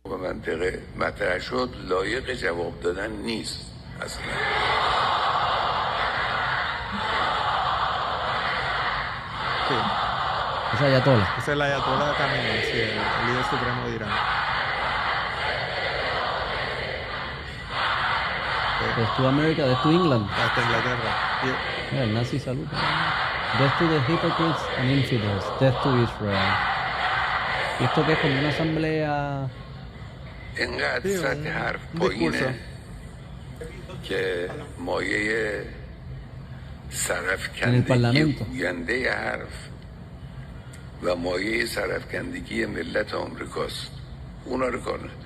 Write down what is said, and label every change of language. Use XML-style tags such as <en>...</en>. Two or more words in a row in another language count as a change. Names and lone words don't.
<es>Sí. Esa es Ayatollah. Esa es la Ayatollah Khamenei, sí, el líder supremo de Irán.</es> <en>Death to America, Death to England.</en> <es>Hasta Inglaterra. Mira, el nazi salud.</es> <en>Death to the hypocrites and infidels. Death to Israel.</en> <es>¿Y esto qué es como una asamblea? Un discurso. En el parlamento.</es> <fa>و مایه سرافکندگی ملت آمریکاست. اونا رو کنه.</fa>